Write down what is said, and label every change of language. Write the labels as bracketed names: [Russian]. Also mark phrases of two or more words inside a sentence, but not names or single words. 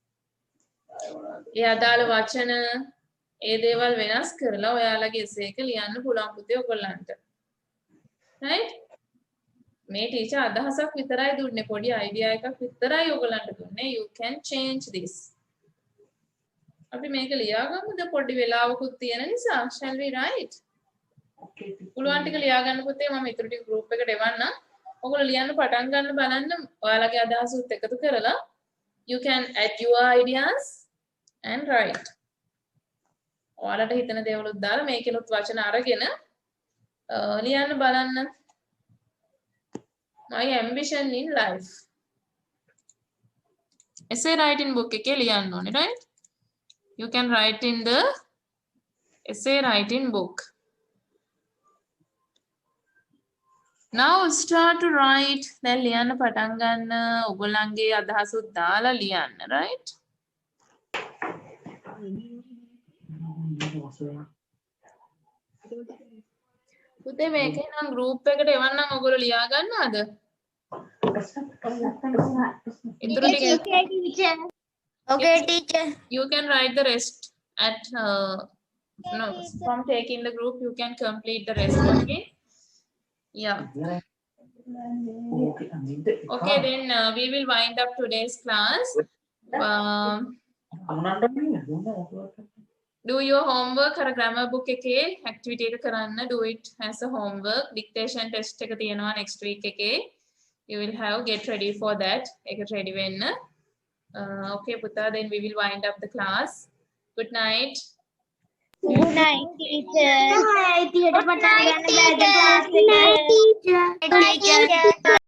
[Sinhala] ඒ අදාළ වචන ඒ දේවල් වෙනස් කරලා ඔයාලගේ essay එක ලියන්න පුළුවන් පුතේ ඔයගොල්ලන්ට. [English] right? [Sinhala] මේ ටීචර් අදහසක් විතරයි දුන්නේ, පොඩි අයිඩියා එකක් විතරයි ඔයගොල්ලන්ට දුන්නේ. [English] You can change this. [Sinhala] අපි මේක ලියාගමුද පොඩි වෙලාවකුත් තියෙන නිසා. [English] Shall we write? [Sinhala] පුළුවන් ටික ලියා ගන්න පුතේ. මම ඊටු ටික group එකට එවන්න. ඔයගොල්ලෝ ලියන්න පටන් ගන්න බලන්න ඔයාලගේ අදහසුත් එකතු කරලා [English] you can add your ideas and write. [Sinhala] ඔයාලට හිතන දේවලුත් දාලා මේකෙනුත් වචන අරගෙන ලියන්න බලන්න. [English] My ambition in life. Essay writing book [Sinhala] එකේ ලියන්න ඕනේ, [English] right? You can write in the essay writing book. Now start to write. [Sinhala] දැන් ලියන්න පටන් ගන්න. ඔයගොල්ලන්ගේ අදහසුත් දාලා ලියන්න, right? පුතේ මේකේ නම් group එකට එවන්නම් ඔයගොල්ලෝ ලියා ගන්නවද? ඉතුරු ටික [English] Okay, teacher. you can write the rest at no, from taking the group you can complete the rest. Okay, yeah. Okay, then we will wind up today's class. Do your homework අර grammar book එකේ activity [Sinhala] එක කරන්න. [English] Do it as a homework. Dictation test [Sinhala] එක තියෙනවා [English] next week එකේ. You will have get ready for that. [Sinhala] ඒකට ready වෙන්න. Okay පුතා, [English] then we will wind up the class. Good night. Good night, teacher. Hi, teacher. Good night, teacher.